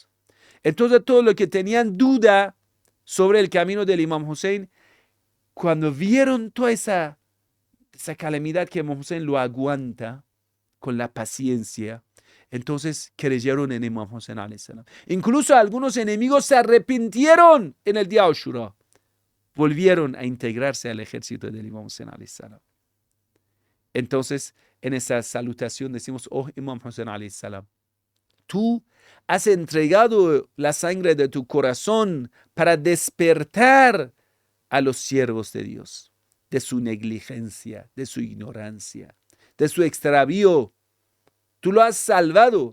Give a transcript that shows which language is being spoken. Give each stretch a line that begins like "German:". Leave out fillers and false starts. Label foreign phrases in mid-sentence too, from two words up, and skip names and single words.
Spanish: Entonces todos los que tenían duda sobre el camino del Imam Hussein, cuando vieron toda esa calamidad que Imam Hussein lo aguanta con la paciencia, entonces creyeron en Imam Hussein
Arabic: عليه السلام.
Spanish: Incluso algunos enemigos se arrepintieron en el día Ashura. Volvieron a integrarse al ejército del Imam Hussein
Arabic: عليه السلام.
Spanish: Entonces, en esa salutación decimos, oh Imam Hussein
Arabic: عليه السلام,
Spanish: tú has entregado la sangre de tu corazón para despertar a los siervos de Dios, de su negligencia, de su ignorancia, de su extravío. Tú lo has salvado.